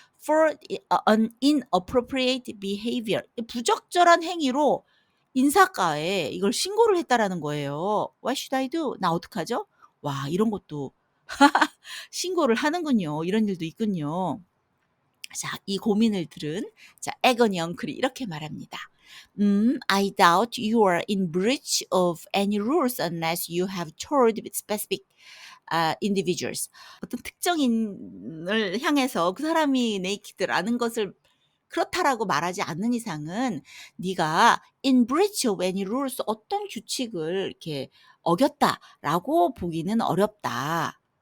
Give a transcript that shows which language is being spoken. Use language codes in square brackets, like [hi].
[en] For an inappropriate behavior, [ko] 부적절한 행위로 인사과에 이걸 신고를 했다라는 거예요. [en] What should I do? [ko] 나 어떡하죠? 와, 이런 것도 신고를 하는군요. 이런 일도 있군요. 자, 이 고민을 들은 에거니 엉클이 이렇게 말합니다. [en] I doubt you are in breach of any rules unless you have told specific individuals. [ko] 어떤 특정인을 향해서 그 사람이 네이키드라는 것을 그렇다라고 말하지 않는 이상은 네가 [en] in breach of any rules, [ko] 어떤 규칙을 이렇게 어겼다라고 보기는 어렵다.